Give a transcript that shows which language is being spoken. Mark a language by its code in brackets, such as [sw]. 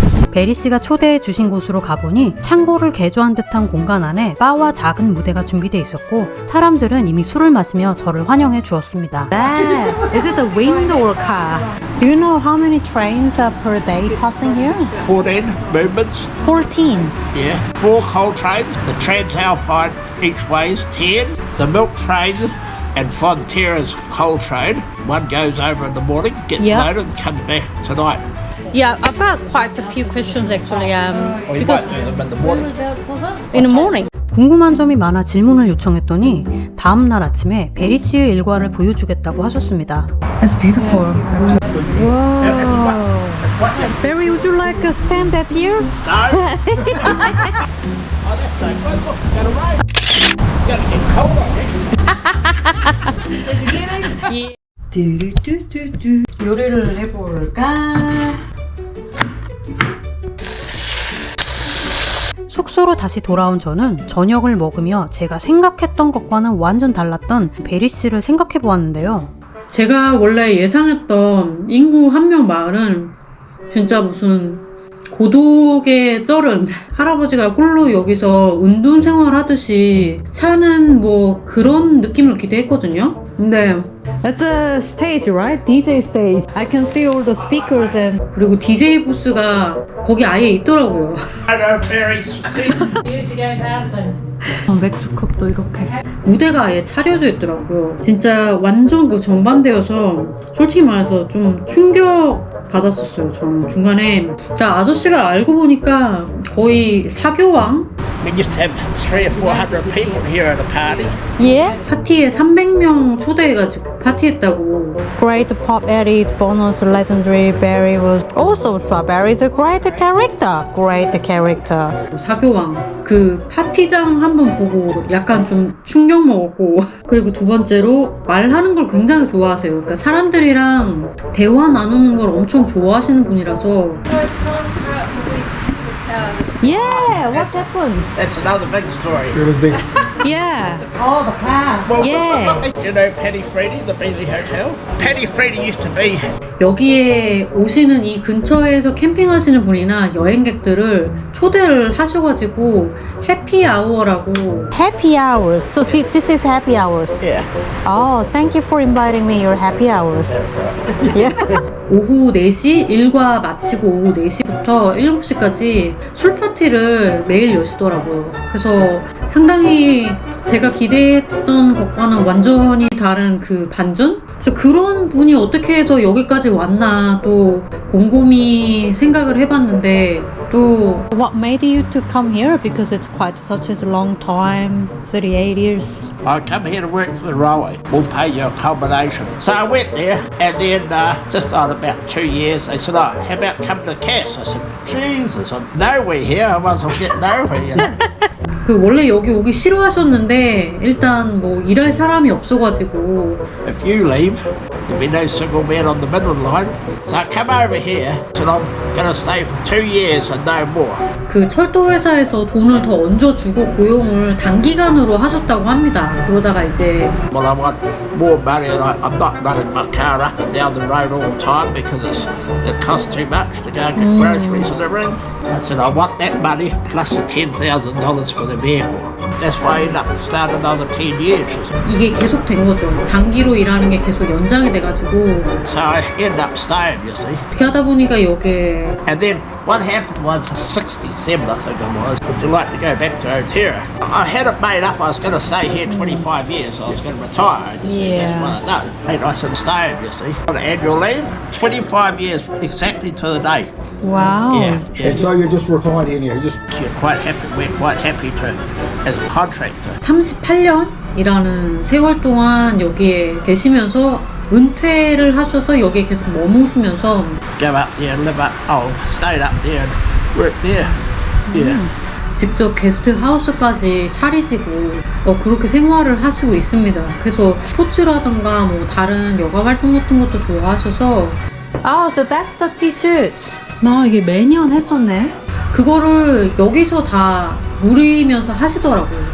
[ko] 베리 씨가 초대해 주신 곳으로 가보니 창고를 개조한 듯한 공간 안에 바와 작은 무대가 준비되어 있었고 사람들은 이미 술을 마시며 저를 환영해 주었습니다. [en] Is it the wind or car? Do you know how many trains are per day passing here? 14 movements. 14. Yeah. 4 coal trains. The Trans Alpine each way is 10. The milk train and Fonterra's coal train. One goes over in the morning, gets Yeah. loaded, and comes back tonight. Yeah, I've got quite a few questions actually. Or you might do them in the morning. In the morning. [ko] 궁금한 점이 많아 질문을 요청했더니 다음 날 아침에 베리 씨의 일과를 보여주겠다고 하셨습니다. [en] That's beautiful. Wow. Barry, would you like to stand that here? No. Oh, that's no fun. Look, it's gonna rain. It's gonna get cold, I reckon. [ko] 뚜루뚜뚜뚜. 요리를 해볼까? 숙소로 다시 돌아온 저는 저녁을 먹으며 제가 생각했던 것과는 완전 달랐던 베리 씨를 생각해 보았는데요. 제가 원래 예상했던 인구 1명 마을은 진짜 무슨 고독에 쩔은 할아버지가 홀로 여기서 운동 생활하듯이 사는 뭐 그런 느낌을 기대했거든요. 근데 [en] It's a stage, right? DJ stage. I can see all the speakers and [ko] 그리고 DJ 부스가 거기 아예 있더라고요. [en] Hello, Perry. See? [ko] 맥주컵도 이렇게 무대가 아예 차려져 있더라고요. 진짜 완전 그 정반대여서 솔직히 말해서 좀 충격 받았었어요. 저는 중간에 아저씨가 알고 보니까 거의 사교왕? [en] We used to have 300 or 400 people here at a party. [ko] 예? 파티에 300명 초대해가지고 파티했다고. [en] Great pop edit, bonus legendary Barry was also Barry is a great character. Great character. [ko] 사교왕. 그 파티장 한번 보고 약간 좀 충격 먹었고 그리고 두 번째로 말하는 걸 굉장히 좋아하세요. 그러니까 사람들이랑 대화 나누는 걸 엄청 좋아하시는 분이라서. [en] Yeah, what happened? That's another big story. Yeah. Oh, the car. Well, Yeah. You know Paddy Freddy, the Beatty Hotel? Paddy Freddy used to be. [ko] 여기에 오시는 이 근처에서 캠핑하시는 분이나 여행객들을 초대를 하셔가지고 해피아워라고. [en] Happy hours. So this is happy hours. Yeah. Oh, thank you for inviting me. Your happy hours. That's right. Yeah. [ko] 오후 4시 일과 마치고 오후 4시부터 7시까지 술 파티를 매일 여시더라고요. 그래서 상당히 제가 기대했던 것과는 완전히 다른 그 반전? 그래서 그런 분이 어떻게 해서 여기까지 왔나 또 곰곰이 생각을 해봤는데 또 [en] What made you to come here? Because it's quite such a long time, 38 years. I come here to work for the railway. We'll pay your accommodation. So I went there, and then just on about 2 years, they said, "Oh, how about come to Cass?" I said, "Jesus, I'm nowhere here. I must well get nowhere." You know? [ko] 그 원래 여기 오기 싫어하셨는데 일단 뭐 일할 사람이 없어가지고 [en] If you leave, there'll be no single man on the Midland line. So I come over here, and I'm going to stay for 2 years and no more. [ko] 그 철도 회사에서 돈을 더 얹어주고 고용을 단기간으로 하셨다고 합니다. 그러다가 이제 [en] Well, I want more money, and I'm not running my car up and down the road all the time because it costs too much to go and get groceries and everything. I said, I want that money plus the $10,000 for the vehicle. That's why I ended up starting another 10 years. [ko] 이게 계속 된 거죠. 단기로 일하는 게 계속 연장이 돼가지고 [en] So I ended up staying, you see. [ko] 어떻게 하다 보니까 여기에 [en] And then what happened was 67, I think it was. Would you like to go back to Otera? I had it made up I was going to stay here 25 years. I was going to retire. You see. Yeah. That's what I done. And I said, staying, you see. On annual leave, 25 years exactly to the day. [ko] 와우. [en] Yeah, yeah. And so you just retired in here, just You're quite happy. We're quite happy to, as a contractor. [ko] 38년이라는 세월 동안 여기에 계시면서 은퇴를 하셔서 여기에 계속 머무시면서 [en] Go up there and live up. Oh, stayed up there and worked there. Yeah. [ko] 직접 게스트 하우스까지 차리시고 그렇게 생활을 하시고 있습니다. 그래서 스포츠라든가 뭐 다른 여가 활동 같은 것도 좋아하셔서 [en] so that's the t-shirt. [ko] 이게 매년 했었네. 그거를 여기서 다 누리면서 하시더라고요.